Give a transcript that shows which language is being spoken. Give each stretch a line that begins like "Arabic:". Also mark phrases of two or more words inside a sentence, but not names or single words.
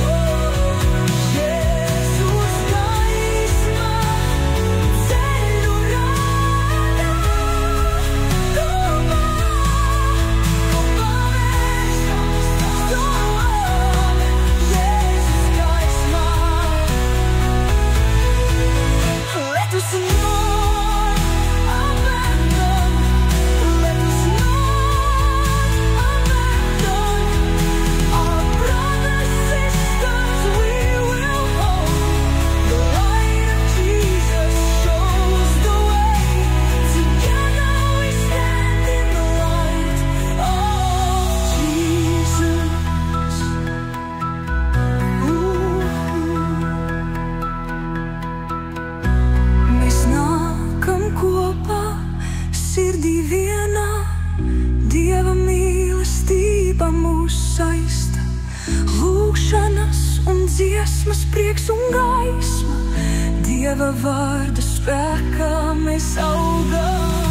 Latvian: Jēzus gaisma ceļu rāda, kopā mēs stāvam. Jēzus gaisma.
English: Let us not abandon. Let us not abandon our brothers, sisters. We will hold the light of Jesus shows the way. Together we stand in the light of Jesus.
Latvian: Mēs nākam kopā sirdī vienā, Dieva mīlestība mūs saista, lūgšanas un dziesmas prieks un gaisma, Dieva vārda spēkā mēs augam.